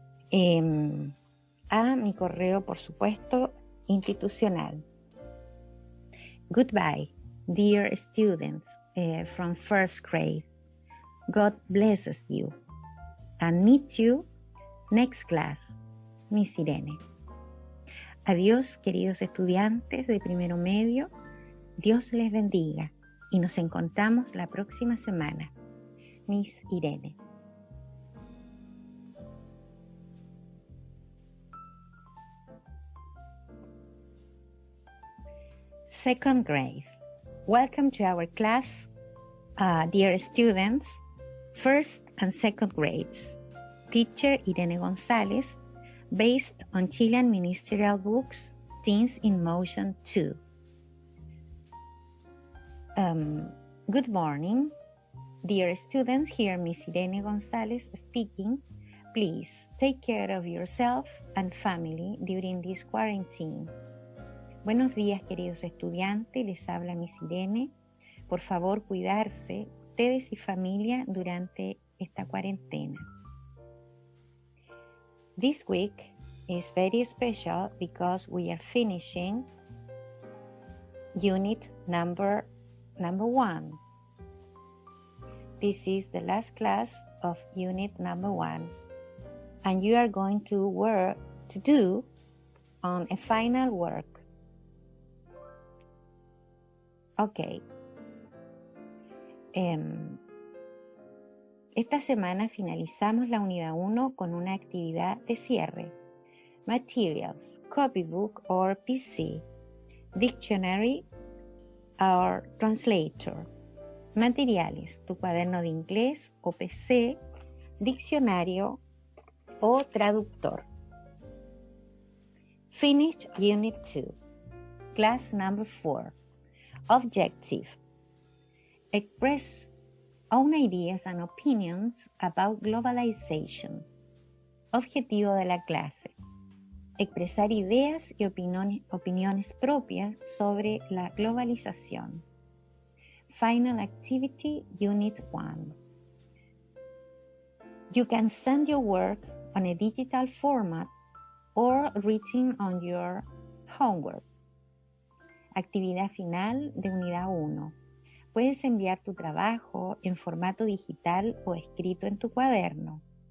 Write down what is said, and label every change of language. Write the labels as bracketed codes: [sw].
[es] A mi correo, por supuesto, institucional. [en] Goodbye, dear students from first grade. God blesses you and meet you next class. Miss Irene. [es] Adiós, queridos estudiantes de primero medio. Dios les bendiga y nos encontramos la próxima semana. [en] Miss Irene. second grade. Welcome to our class, dear students, first and second grades. Teacher Irene González, based on Chilean Ministerial Books, Teens in Motion 2. Good morning, dear students. Here Miss Irene González speaking. Please take care of yourself and family during this quarantine. [es] Buenos días, queridos estudiantes. Les habla Miss Irene. Por favor, cuidarse ustedes y familia durante esta cuarentena. [en] This week is very special because we are finishing unit number 1. This is the last class of unit number 1, and you are going to do on a final work. Okay. [es] Esta semana finalizamos la unidad 1 con una actividad de cierre. [en] Materials, copybook or PC, dictionary or translator. [es] Materiales, tu cuaderno de inglés o PC, diccionario o traductor. [en] Finished Unit 2, Class Number 4. Objective. Express own ideas and opinions about globalization. [es] Objetivo de la clase. Expresar ideas y opiniones propias sobre la globalización. [en] Final Activity Unit 1. You can send your work on a digital format or written on your homework. [es] Actividad final de unidad 1. Puedes enviar tu trabajo en formato digital o escrito en tu cuaderno.